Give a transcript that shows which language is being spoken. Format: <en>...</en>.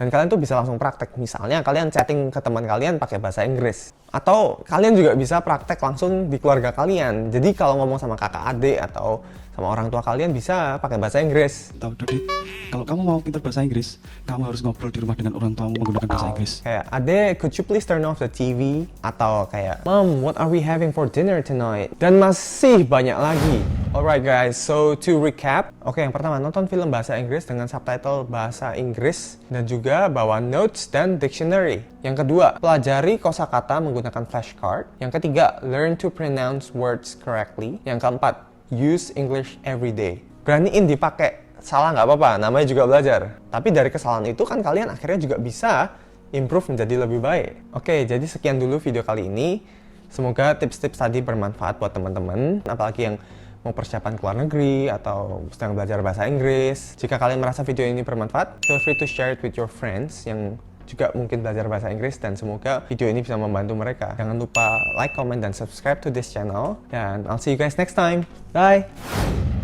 <id>Dan kalian tuh bisa langsung praktek. Misalnya kalian chatting ke teman kalian pakai bahasa Inggris. Atau kalian juga bisa praktek langsung di keluarga kalian. Jadi kalau ngomong sama kakak adik atau sama orang tua kalian bisa pakai bahasa Inggris. Tahu Dodi, kalau kamu mau pintar bahasa Inggris, kamu harus ngobrol di rumah dengan orang tuamu menggunakan bahasa Inggris.</id> <en>Kayak, Adek, could you please turn off the TV?</en> <id>Atau kayak,</id> <en>Mom, what are we having for dinner tonight?</en> <id>Dan masih banyak lagi.</id> <en>Alright guys, so to recap.</en> <id>Oke, yang pertama nonton film bahasa Inggris dengan subtitle bahasa Inggris dan juga bawa notes dan dictionary. Yang kedua, pelajari kosakata menggunakan flashcard. Yang ketiga,</id> <en>learn to pronounce words correctly.</en> <id>Yang keempat,</id> <en>use English every day.</en> <id>Beraniin dipakai. Salah nggak apa-apa, namanya juga belajar. Tapi dari kesalahan itu kan kalian akhirnya juga bisa improve menjadi lebih baik. Oke, jadi sekian dulu video kali ini. Semoga tips-tips tadi bermanfaat buat teman-teman, apalagi yang mau persiapan ke luar negeri atau sedang belajar bahasa Inggris. Jika kalian merasa video ini bermanfaat,</id> <en>feel free to share it with your friends</en> <id>yang juga mungkin belajar bahasa Inggris, dan semoga video ini bisa membantu mereka. Jangan lupa</id> <en>like, comment, dan subscribe to this channel, dan I'll see you guys next time. Bye!</en>